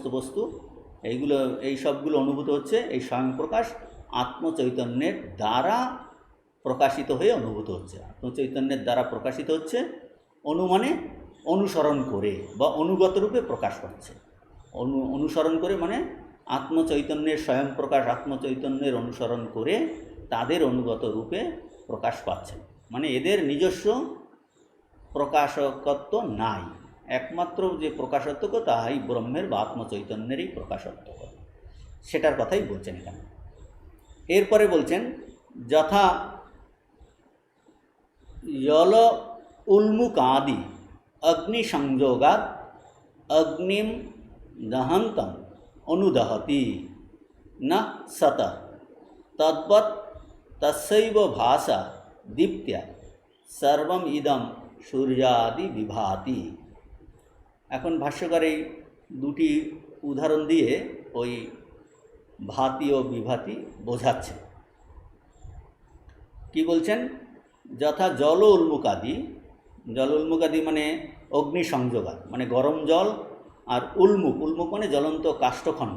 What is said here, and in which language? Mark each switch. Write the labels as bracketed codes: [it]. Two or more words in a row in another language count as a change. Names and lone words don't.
[bn] বস্তু এইগুলো এই সবগুলো অনুভূত হচ্ছে এই স্বয়ংপ্রকাশ আত্মচৈতন্যের দ্বারা প্রকাশিত হয়ে অনুভূত হচ্ছে আত্মচৈতন্যের দ্বারা প্রকাশিত হচ্ছে অনুমানে অনুসরণ করে বা অনুগত রূপে প্রকাশ পাচ্ছে অনুসরণ করে মানে আত্মচৈতন্যের স্বয়ংপ্রকাশ আত্মচৈতন্যের অনুসরণ করে তাদের অনুগত রূপে প্রকাশ পাচ্ছে মানে এদের নিজস্ব প্রকাশকত্ব নাই একমাত্র যে প্রকাশত্ব তাই ব্রহ্মের বা আত্মচৈতন্যেরই প্রকাশত্ব সেটার কথাই বলছেন এখানে এরপরে বলছেন যথা [sa] यल उल्मुकादि अग्निसंयोगात् अग्निम दहन्तम अनुदहति न सत तद्वत् तस्यैव भासा दीप्त्या सर्वम इदम सूर्यादि विभाति [bn] এখন ভাষ্যকার এই দুটি উদাহরণ দিয়ে ওই ভাতি ও বিভাতি বোঝাচ্ছে। কি বলছেন? [sa] যথা জল উন্মুকাদি, জল উন্মুকাদি [bn] মানে [sa] অগ্নি সংযোগাত, [bn] মানে গরম জল, আর উন্মুক, উন্মুক মানে জ্বলন্ত কাষ্ঠখণ্ড।